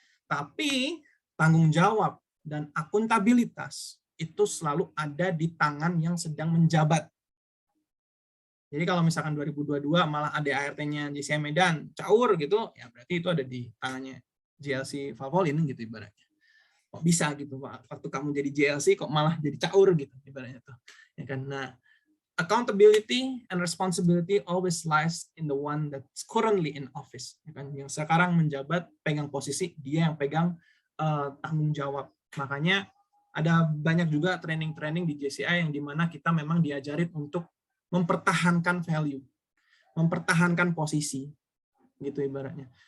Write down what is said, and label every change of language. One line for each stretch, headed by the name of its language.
Indonesian: Tapi tanggung jawab dan akuntabilitas itu selalu ada di tangan yang sedang menjabat. Jadi kalau misalkan 2022 malah ADART-nya JCI Medan caur gitu, ya berarti itu ada di tangannya JLC Valvoline gitu ibaratnya. Kok bisa gitu Pak? Waktu kamu jadi JLC kok malah jadi caur gitu ibaratnya tuh. Ya kan?
English: Nah, accountability and responsibility always lies in the one that's currently in office.
Indonesian: Ya kan? Yang sekarang menjabat pegang posisi, dia yang pegang tanggung jawab. Makanya ada banyak juga training-training di JCI yang dimana kita memang diajarin untuk mempertahankan value, mempertahankan posisi, gitu ibaratnya.